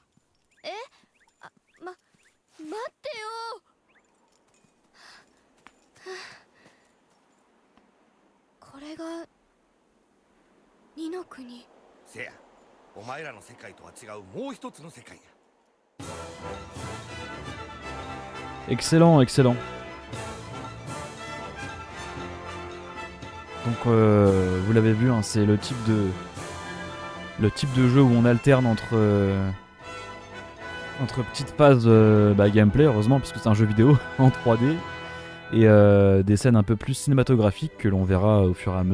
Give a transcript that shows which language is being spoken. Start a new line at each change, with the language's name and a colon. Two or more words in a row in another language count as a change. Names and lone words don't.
Japanese: え？待ってよ。これが二の国。ー。せや、お前らの世界とは違うもう一つの世界や。
French: Excellent, excellent. Donc vous l'avez vu, hein, c'est le type de jeu où on alterne entre petites phases gameplay, heureusement, parce que c'est un jeu vidéo en 3D, et des scènes un peu plus cinématographiques que l'on verra au fur et à mesure.